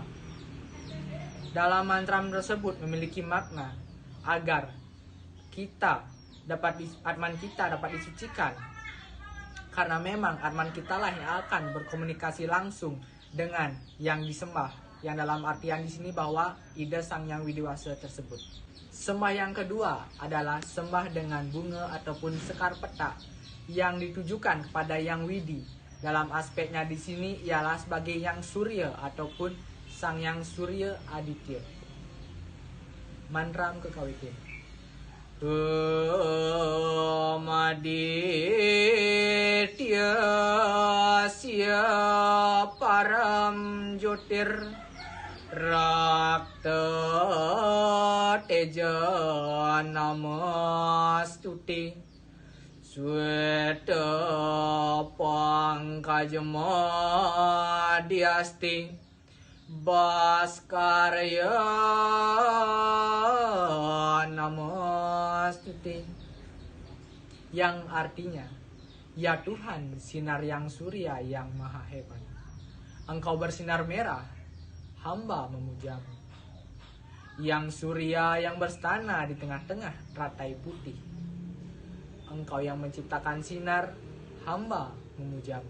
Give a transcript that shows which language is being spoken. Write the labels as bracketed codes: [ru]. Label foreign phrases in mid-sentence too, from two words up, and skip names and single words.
[id] Dalam mantram tersebut memiliki makna agar Atman kita dapat disucikan, karena memang Atman kita lah yang akan berkomunikasi langsung dengan yang disembah, yang dalam artian di sini bahwa Ide Sangyang Widiwasa tersebut. Sembah yang kedua adalah sembah dengan bunga ataupun sekar petak yang ditujukan kepada Yang Widi. Dalam aspeknya di sini ialah sebagai Yang Surya ataupun Sangyang Surya Aditya. Mantram Kekawitin. [sa] Maditya Sya Param Jyotir Rakta Teja Namastuti Sweta Pangkajma Diasti Bhaskarya Namastuti, [id] yang artinya, ya Tuhan, sinar yang surya yang maha hebat, Engkau bersinar merah, hamba memujamu. Yang surya yang berstana di tengah-tengah teratai putih, Engkau yang menciptakan sinar, hamba memujamu.